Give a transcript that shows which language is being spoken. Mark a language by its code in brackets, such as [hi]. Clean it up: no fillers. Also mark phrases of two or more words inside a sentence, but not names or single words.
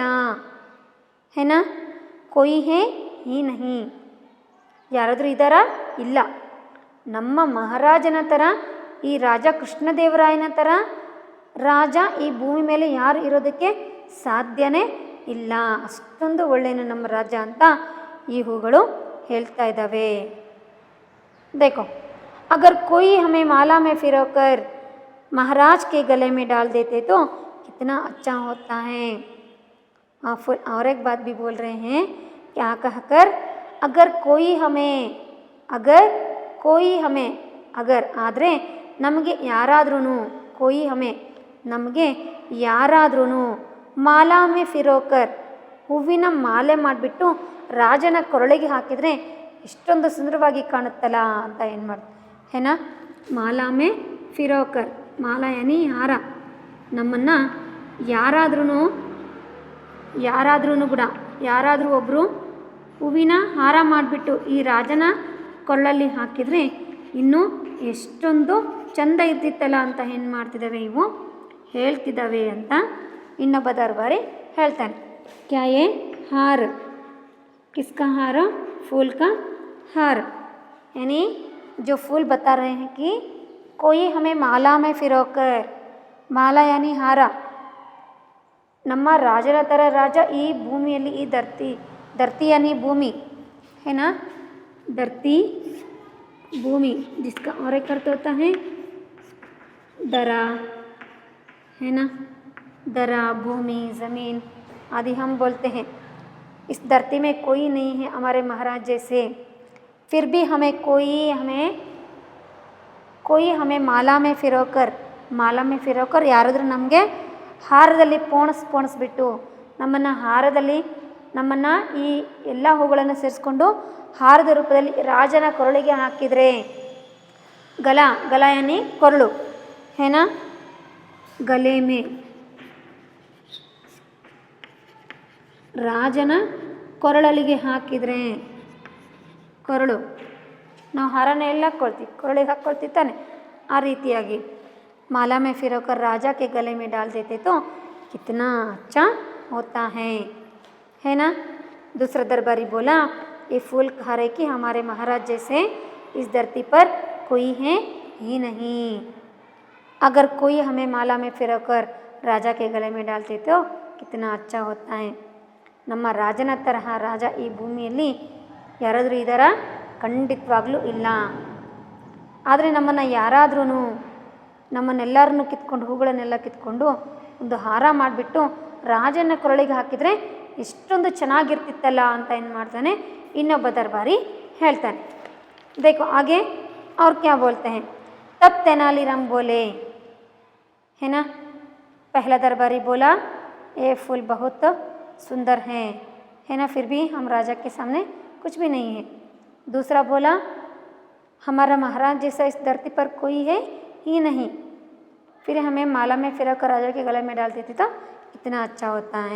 [hi] है ना, कोई है ही नहीं, [kn] ಯಾರಾದರೂ ಇದ್ದಾರಾ, ಇಲ್ಲ. ನಮ್ಮ ಮಹಾರಾಜನ ಥರ, ಈ ರಾಜ ಕೃಷ್ಣದೇವರಾಯನ ಥರ ರಾಜ ಈ ಭೂಮಿ ಮೇಲೆ ಯಾರು ಇರೋದಕ್ಕೆ ಸಾಧ್ಯನೇ ಇಲ್ಲ, ಅಷ್ಟೊಂದು ಒಳ್ಳೆಯನು ನಮ್ಮ ರಾಜ ಅಂತ ಈ ಹೂಗಳು ಹೇಳ್ತಾ ಇದ್ದಾವೆ. [hi] देखो अगर कोई हमें माला में फिरोकर महाराज के गले में डाल देते तो कितना अच्छा होता है. और एक बात भी बोल रहे हैं, क्या कहकर, अगर कोई हमें, अगर कोई हमें, अगर [kn] ಆದರೆ ನಮಗೆ ಯಾರಾದ್ರೂ, [hi] कोई हमें [kn] ನಮಗೆ ಯಾರಾದ್ರೂ [hi] माला में फिरोकर [kn] ಹೂವಿನ ಮಾಲೆ ಮಾಡಿಬಿಟ್ಟು ರಾಜನ ಕೊರಳಿಗೆ ಹಾಕಿದರೆ ಎಷ್ಟೊಂದು ಸುಂದರವಾಗಿ ಕಾಣುತ್ತಲ್ಲ ಅಂತ ಏನು ಮಾಡ್ತಾರೆ, ಏನಾ [hi] माला में फिरोकर, माला यानी [kn] ಹಾರ, ನಮ್ಮನ್ನು ಯಾರಾದ್ರೂ ಕೂಡ ಯಾರಾದರೂ ಒಬ್ಬರು ಹೂವಿನ ಹಾರ ಮಾಡಿಬಿಟ್ಟು ಈ ರಾಜನ ಕೊಳ್ಳಲ್ಲಿ ಹಾಕಿದರೆ ಇನ್ನೂ ಎಷ್ಟೊಂದು ಚಂದ ಇರ್ತಿತ್ತಲ್ಲ ಅಂತ ಏನು ಮಾಡ್ತಿದ್ದಾವೆ ಇವು ಹೇಳ್ತಿದ್ದಾವೆ ಅಂತ ಇನ್ನೊಬ್ಬ ದರ್ಬಾರಿ ಹೇಳ್ತಾನೆ. [hi] क्या ये हार, किसका हार, फूल का हार, यानी जो फूल बता रहे हैं कि कोई हमें माला में फिरोकर, माला यानी [kn] ಹಾರ, ನಮ್ಮ ರಾಜರ ಥರ ರಾಜ ಈ ಭೂಮಿಯಲ್ಲಿ, ಈ [hi] धरती यानी भूमि, ಏನಾ ಧರ್ತಿ भूमि जिसका और एक अर्थ होता है दरा, है ना। दरा, भूमि, ज़मीन आदि हम बोलते हैं। इस धरती में कोई नहीं है हमारे महाराज जैसे, फिर भी कोई हमें माला में फिरोकर [kn] ಯಾರಾದರೂ ನಮಗೆ ಹಾರದಲ್ಲಿ ಪೋಣಿಸ್ಬಿಟ್ಟು ನಮ್ಮನ್ನು ಈ ಎಲ್ಲ ಹೂಗಳನ್ನು ಸೇರಿಸ್ಕೊಂಡು ಹಾರದ ರೂಪದಲ್ಲಿ ರಾಜನ ಕೊರಳಿಗೆ ಹಾಕಿದರೆ, [hi] गला यानी [kn] ಕೊರಳು, [hi] है ना, गले में [kn] ರಾಜನ ಕೊರಳಲಿಗೆ ಹಾಕಿದರೆ, ಕೊರಳು ನಾವು ಹಾರನ ಎಲ್ಲ ಹಾಕ್ಕೊಳ್ತೀವಿ, ಕೊರಳಿಗೆ ಹಾಕ್ಕೊಳ್ತೀವಿ ತಾನೆ, ಆ ರೀತಿಯಾಗಿ [hi] माला में फिरोकर राजा के गले में डाल देते तो कितना अच्छा होता है ना। दूसरा दरबारी बोला, ये फूल कह रहे कि हमारे महाराज जैसे इस धरती पर कोई है ही नहीं। अगर कोई हमें माला में फिरोकर राजा के गले में डालते तो कितना अच्छा होता है। [kn] ನಮ್ಮ ರಾಜನ ತರಹ ರಾಜ ಈ ಭೂಮಿಯಲ್ಲಿ ಯಾರಾದರೂ ಇದ್ದಾರ? ಖಂಡಿತವಾಗ್ಲೂ ಇಲ್ಲ. ಆದರೆ ನಮ್ಮನ್ನೆಲ್ಲರನ್ನು ಕಿತ್ಕೊಂಡು, ಹೂಗಳನ್ನೆಲ್ಲ ಕಿತ್ಕೊಂಡು ಒಂದು ಹಾರ ಮಾಡಿಬಿಟ್ಟು ರಾಜನ ಕೊರಳಿಗೆ ಹಾಕಿದರೆ ಎಷ್ಟೊಂದು ಚೆನ್ನಾಗಿರ್ತಿತ್ತಲ್ಲ ಅಂತ ಏನು ಮಾಡ್ತಾನೆ ಇನ್ನೊಬ್ಬ ದರ್ಬಾರಿ ಹೇಳ್ತಾನೆ. [hi] देखो आगे और क्या बोलते हैं। तब तेनालीराम बोले, है ना। पहला दरबारी बोला ये फूल बहुत सुंदर है ना, फिर भी हम राजा के सामने कुछ भी नहीं है। दूसरा बोला हमारा महाराज जैसा इस धरती पर कोई है ही नहीं, फिर हमें माला में फिराकर राजा के गले में डाल देते तो इतना अच्छा होता है।